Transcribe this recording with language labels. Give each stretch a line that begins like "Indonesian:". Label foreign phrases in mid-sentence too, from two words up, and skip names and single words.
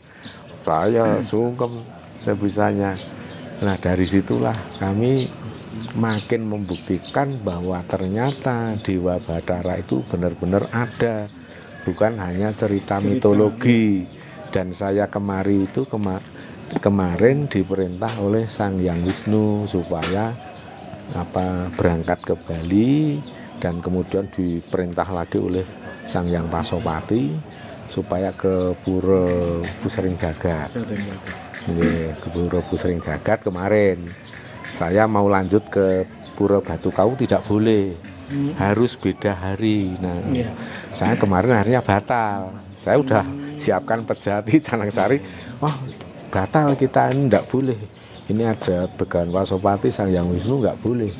Indonesian: Saya sungkem sebisanya. Nah, dari situlah kami makin membuktikan bahwa ternyata Dewa Bathara itu benar-benar ada, bukan hanya cerita mitologi. Dan saya kemarin diperintah oleh Sang Hyang Wisnu supaya berangkat ke Bali, dan kemudian diperintah lagi oleh Sang Hyang Pasopati supaya ke Pura Pusering Jagat. Ke Pura Pusering Jagat kemarin. Saya mau lanjut ke Pura Batu Kawu tidak boleh, harus beda hari. Nah, saya kemarin harinya batal. Saya udah siapkan Pejati Canaksari. Batal kita, ini enggak boleh. Ini ada Begawan Pasopati, Sang Hyang Wisnu, enggak boleh.